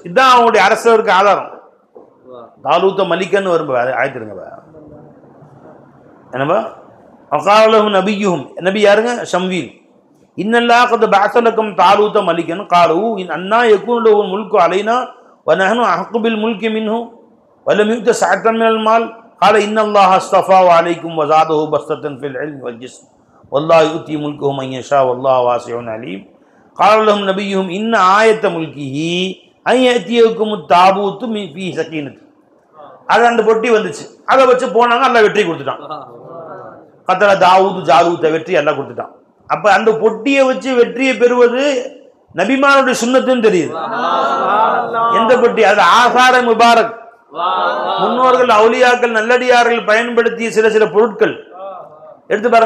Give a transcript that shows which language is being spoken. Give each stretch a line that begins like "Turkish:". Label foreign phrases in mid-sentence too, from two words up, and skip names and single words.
Tamil: இதுதான் அவங்களுடைய அரசருக்கு ஆதாரம். தாலூத்த மலிக்கன்னு வரும் ஆயிட்டுருங்க. என்னப்பா
Arabic: قال لهم نبيهم,
Tamil: நபி யாருங்க?
Arabic: ஷம்வீல். إن الله قد بعث لكم طالوت ملكا قالوا أنى يكون له الملك علينا ونحن أحق بالملك منه ولم يؤت سعة من المال قال ان الله اصطفى عليكم وزاده بسطة في العلم والجسم والله يؤتي ملكه من يشاء والله واسع عليم. قال لهم نبيهم ان آية ملكه ان يأتيكم التابوت في سكينة.
Tamil: அது அந்த பொட்டி வந்துச்சு, அதை வச்சு போனாங்க, அல்லாஹ் வெற்றி கொடுத்துட்டான்.
Arabic: قتل داوود جالوت
Tamil: வெற்றி எல்லாம் கொடுத்துட்டான். அப்ப அந்த பொட்டியை வச்சு வெற்றியை பெறுவது நபிமானுடைய சுன்னத்துன்னு தெரியுது. எந்த பொட்டி? அது
Arabic: آثار مبارك,
Tamil: முன்னோர்கள் அவுலியாக்கள் நல்லடியார்கள் பயன்படுத்திய சில சில பொருட்கள் எடுத்து பாருங்க.